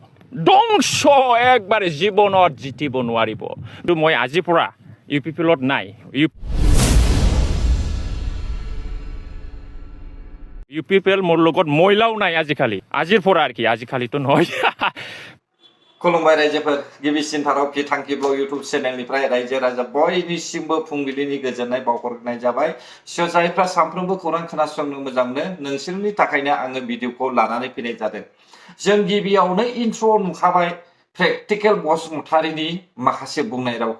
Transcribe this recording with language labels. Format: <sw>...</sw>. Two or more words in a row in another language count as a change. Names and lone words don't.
<as>ধ্বংস একবারে জীৱনত জিতিব নোৱাৰিব। কিন্তু মই আজিৰ পৰা UPPলত নাই। UPPL মোৰ লগত মহিলাও নাই আজিকালি। আজিৰ পৰা আৰু কি, আজিকালিতো নহয়।</as> <brx>खुलुमबाय रायजोफोर गिबिसिन थाराव फि थांखि ब्लग इउटुब चेनेलनिफ्राय रायजो राजा बयनिसिमबो फुंबिलिनि गोजोननाय बावहरनाय जाबाय। जायफ्रा सानफ्रोमबो खौरां खोनासंनो मोजां मोनो नोंसोरनि थाखायनो आङो भिडिअखौ लानानै फैनाय जादों। जों गिबियावनो इन्ट्र नुखाबाय प्रेक्टिकेल बसुमतारीनि माखासे बुंनाय रावखौ।</brx>